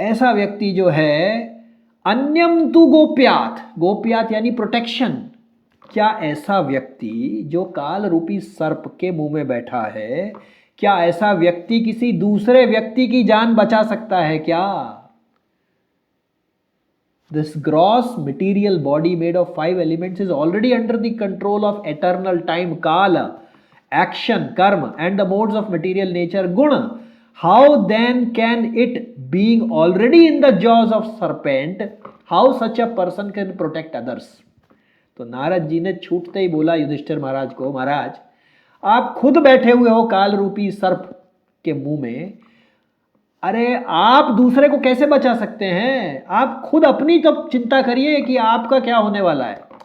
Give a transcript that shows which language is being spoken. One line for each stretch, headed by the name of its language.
Hindi: व्यक्ति जो है,
Sanskrit: अन्यम तु गोप्यात, गोप्यात
Hindi: यानी प्रोटेक्शन, क्या ऐसा व्यक्ति जो काल रूपी सर्प के मुंह में बैठा है, क्या ऐसा व्यक्ति किसी दूसरे व्यक्ति की जान बचा सकता है क्या?
English: This gross material body made of 5 elements is already under the control of eternal time, kala, action, karma, and the modes of material nature, guna. How then can it, being already in the jaws of serpent, how such a person can protect others?
Hindi: तो नारद जी ने छूटते ही बोला युधिष्ठिर महाराज को, महाराज आप खुद बैठे हुए हो काल रूपी सर्प के मुंह में, अरे आप दूसरे को कैसे बचा सकते हैं? आप खुद अपनी तो चिंता करिए कि आपका क्या होने वाला है।